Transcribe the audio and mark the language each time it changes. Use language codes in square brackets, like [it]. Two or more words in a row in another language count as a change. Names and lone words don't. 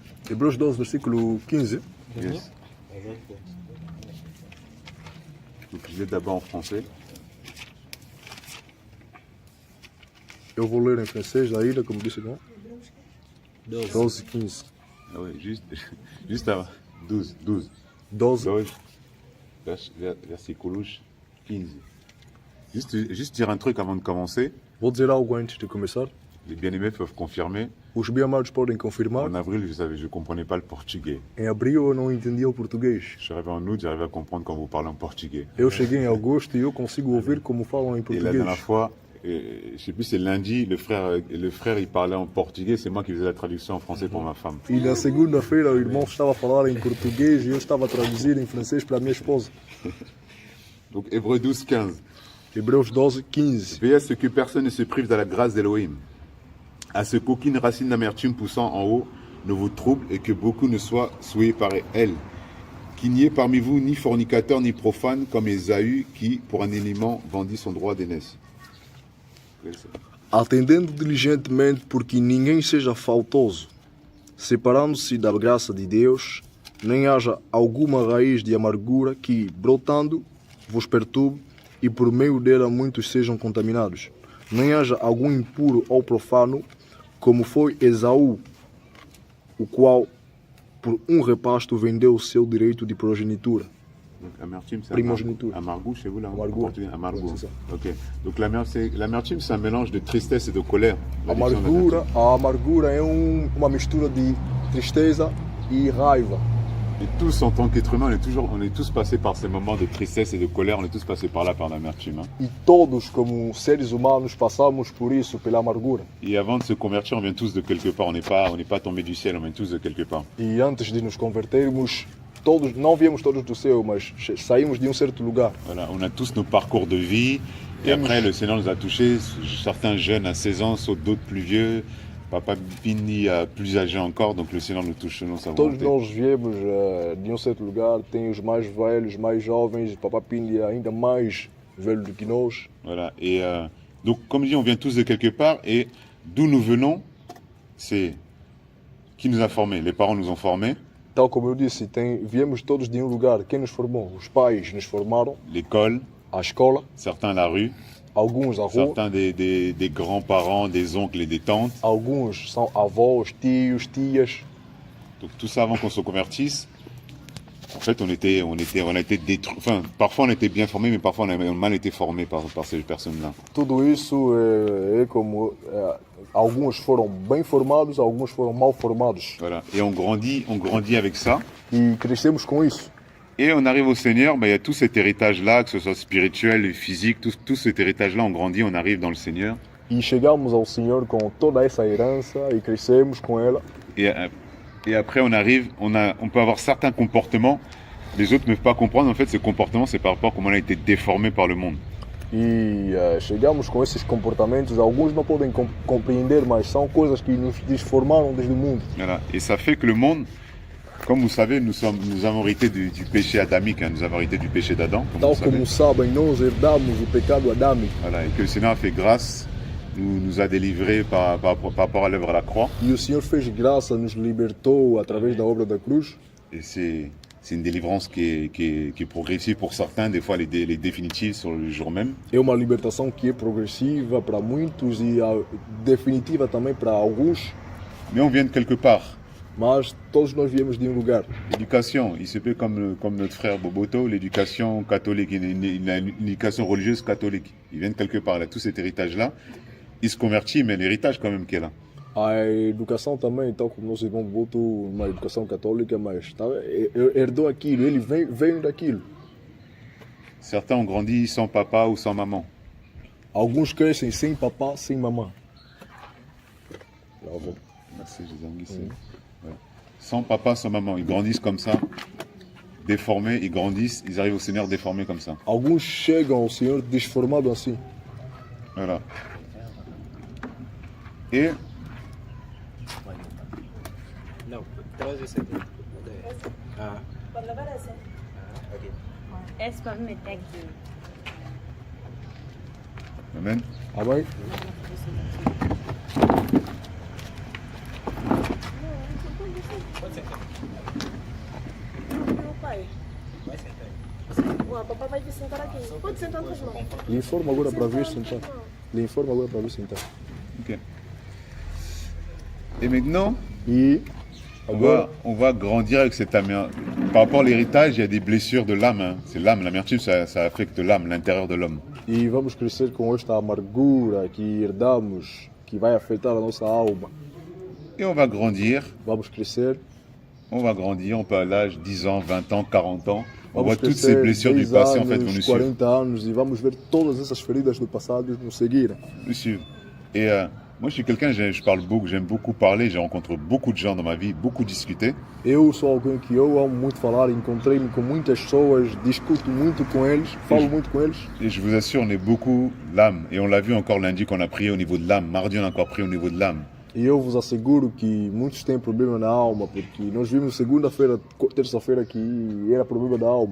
[pt] Hebreus 12, versículo 15. Yes. [fr] Donc je lis d'abord en français. [pt] Eu vou ler em francês ainda, como disse, não? 12, 15. [fr] Ah oui, juste avant. 12. 12. [pt] 12, versículos 15. [fr] Juste dire un truc avant de commencer. [pt] Vou dizer algo antes de começar. [fr] Les bien-aimés peuvent confirmer. [pt] Os bem-amados podem confirmar. [fr] En avril, je ne comprenais pas le portugais. [pt] Em abril eu não entendia o português. [fr] Je suis arrivé en août, j'arrivais à comprendre quand vous parlez en portugais. [pt] Eu cheguei em agosto e eu consigo ouvir como falam em [fr] Et la dernière [pt] português. [fr] fois, je ne sais plus, c'est lundi, le frère il parlait en portugais, c'est moi qui faisais la traduction en français pour ma femme. [pt] E na segunda-feira o irmão estava a falar em português e eu estava a traduzir em francês para a minha esposa. [fr] Donc Hébreux 12, 15. [pt] Hebreus 12, 15. [fr] Veillez à ce que personne ne se prive de la grâce d'Elohim, à ce qu'aucune racine d'amertume poussant en haut ne vous trouble et que beaucoup ne soient souillés par elle. Qu'il n'y ait parmi vous ni fornicateur ni profane comme Ésaü qui, pour un aliment, vendit son droit d'aînesse. [pt] Atendendo diligentemente porque ninguém seja faltoso, separando-se da graça de Deus, nem haja alguma raiz de amargura que, brotando, vos perturbe e por meio dela muitos sejam contaminados. Nem haja algum impuro ou profano, como foi Esaú, o qual, por repasto, vendeu o seu direito de progenitura. [fr] Donc amertume, c'est [pt] Primogéniture. [fr] amargou chez vous là? [pt] Amargou. Amargou. [fr] Ouais, c'est ça. Ok. Donc l'amertume, c'est un mélange de tristesse et de colère. La diction d'amertume. [pt] A amargura é uma mistura de tristeza e raiva. [fr] Et tous, en tant qu'êtres humains, on est tous passés par ces moments de tristesse et de colère, on est tous passés par là, par l'amertume. Hein. [pt] E todos, como seres humanos, passamos por isso, pela amargura. [fr] Et avant de se convertir, on vient tous de quelque part. On n'est pas tombé du ciel, on vient tous de quelque part. [pt] E antes de nos convertermos, todos, não viemos todos do céu, mas saímos de certo lugar. [fr] Voilà, on a tous nos parcours de vie. Et après, le Seigneur nous a touchés. Certains jeunes à 16 ans, d'autres plus vieux. Papa Pini plus âgé encore, donc le Seigneur nous touche selon sa [pt] Todos [fr] volonté. [pt] nós viemos de certo lugar, tem os mais velhos, mais jovens, Papa Pini é ainda mais velho do que nós. [fr] Voilà. Et donc, comme je dis, on vient tous de quelque part. Et d'où nous venons, c'est qui nous a formés. Les parents nous ont formés. [pt] Tal como eu disse, viemos todos de lugar. Quem nos formou? Os pais nos formaram, [fr] L'école, [pt] a escola, [fr] certains la rue, [pt] alguns a rua, [fr] certains des grands-parents, des oncles et des tantes. [pt] alguns são avós, tios, tias. [fr] Donc tout ça avant qu'on se convertisse. En fait, on a été détruits. Enfin, parfois on était bien formés, mais parfois on a mal été formés par ces personnes-là. [pt] Tudo isso é como alguns foram bem formados, alguns foram mal formados. [fr] Voilà. Et on grandit avec ça. [pt] E crescemos com isso. [fr] Et on arrive au Seigneur, il y a tout cet héritage-là, que ce soit spirituel et physique, tout cet héritage-là, on grandit, on arrive dans le Seigneur. [pt] E chegamos ao Senhor com toda essa herança e crescemos com ela. [fr] Et après, on peut avoir certains comportements, les autres ne peuvent pas comprendre. En fait, ces comportements, c'est par rapport à comment on a été déformé par le monde. [pt] E chegamos com esses comportamentos, alguns não podem compreender, mas são coisas que nos transformaram desde o mundo. [fr] Voilà. Et ça fait que le monde, comme vous savez, nous avons hérité du péché adamique, hein, nous avons hérité du péché d'Adam. [pt] Tal como sabem, nós herdamos o pecado adâmico. [fr] Voilà. Et que le Seigneur a fait grâce, nous a délivrés par rapport à l'œuvre à la croix. [pt] E o Senhor fez graça, nos libertou através da obra da cruz. [fr] Et c'est une délivrance qui est progressive pour certains, des fois elle est définitive sur le jour même. [pt] É uma libertação que é progressiva para muitos e definitiva também para alguns. [fr] Mais on vient de quelque part. [pt] Mas todos nós viemos de lugar. [fr] L'éducation, il se peut comme notre frère Boboto, l'éducation catholique, il a une éducation religieuse catholique. Il vient de quelque part, il a tout cet héritage-là. Il se convertit, mais l'héritage quand même qui est là. [pt] A educação também, tal como nosso irmão botou uma educação católica, mas herdou aquilo, ele veio daquilo. [fr] Certains ont grandi sans papa ou sans maman. [pt] Alguns crescem sem papá, sem mamã. [fr] Merci, Jésus. Ouais. Sans papa, sans maman. Ils grandissent comme ça, déformés, ils grandissent, ils arrivent au Seigneur déformés comme ça. [pt] Alguns chegam ao Senhor desformados assim. [fr] Voilà. Et No, terus ese. Ah, [es] Cuando aparece. ok. Es para meter aquí. [pt] Amen. Amém? Pode ser. Papai vai vir sentar aqui. Pode sentar atrás, não. Lhe informo agora para vir sentar. Lhe informo agora para vir sentar. [fr] Ok. Et maintenant, [pt] E agora, [fr] on va grandir avec cette amertume. Par rapport à l'héritage, il y a des blessures de l'âme. Hein. C'est l'âme, l'amertume, ça affecte l'âme, l'intérieur de l'homme. [pt] e vamos crescer com esta amargura que herdamos, que vai afetar a nossa alma. [fr] Et on va grandir, [pt] Vamos crescer, [fr] on peut à l'âge 10 ans, 20 ans, 40 ans. On [pt] vamos [fr] voit toutes ces [pt] crescer [fr] blessures du [pt] 10 [fr] passé en fait vont [pt] anos, [fr] nous suivre. [pt] 40 anos e vamos ver todas essas feridas do passado nos seguirem. [fr] Nous suivre. Et moi, je suis quelqu'un, je parle beaucoup, j'aime beaucoup parler, j'ai rencontré beaucoup de gens dans ma vie, beaucoup discuté. [pt] Eu sou alguém que eu amo muito falar, encontrei-me com muitas pessoas, discuto muito com eles, falo muito com eles. [fr] Et je vous assure, on est beaucoup l'âme. Et on l'a vu encore lundi qu'on a prié au niveau de l'âme. Mardi, on a encore prié au niveau de l'âme. [pt] E eu vos asseguro que muitos têm problema na alma, porque nós vimos segunda-feira, terça-feira que era problema da alma.